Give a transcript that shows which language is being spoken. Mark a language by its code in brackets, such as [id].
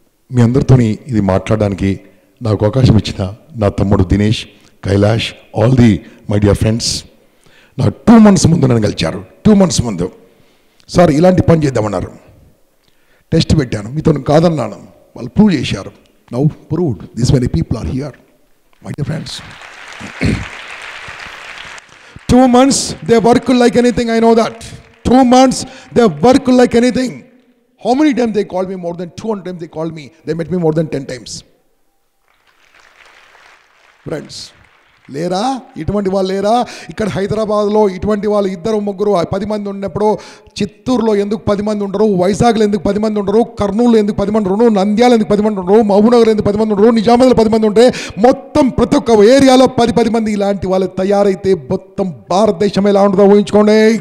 [te] మీ అందరితో ఇది మాట్లాడడానికి నాకు అవకాశం ఇచ్చిన నా తమ్ముడు Dinesh, Kailash, [en] all the my dear friends, [te] నా 2 months ముందు నన్ను కలిచారు. 2 months ముందు సార్ ఇలాంటి పని చేద్దామన్నారు. టెస్ట్ పెట్టాను, మీతో కాదన్నాను, వాళ్ళు ప్రూవ్ చేశారు. [en] Now proved, this many people are here my dear friends. 2 months they work like anything, I know that. 2 months they work like anything. How many times they called me? More than 200 times they called me. They met me more than 10 times. [te] Friends, లేరా ఇటువంటి వాళ్ళు? లేరా ఇక్కడ హైదరాబాద్లో ఇటువంటి వాళ్ళు 2-3 10 మంది ఉన్నప్పుడు, చిత్తూరులో ఎందుకు 10 మంది ఉండరు, వైజాగ్లో ఎందుకు 10 మంది ఉండరు, కర్నూలులో ఎందుకు 10 మంది ఉండరు, నంద్యాల ఎందుకు 10 మంది ఉండరు, మహబూబ్నగర్ ఎందుకు 10 మంది ఉండరు, నిజామాబాద్లో 10 మంది ఉంటే, మొత్తం ప్రతి ఒక్క ఏరియాలో 10 మంది ఇలాంటి వాళ్ళు తయారైతే మొత్తం భారతదేశం ఎలా ఉంటుందో ఊహించుకోండి.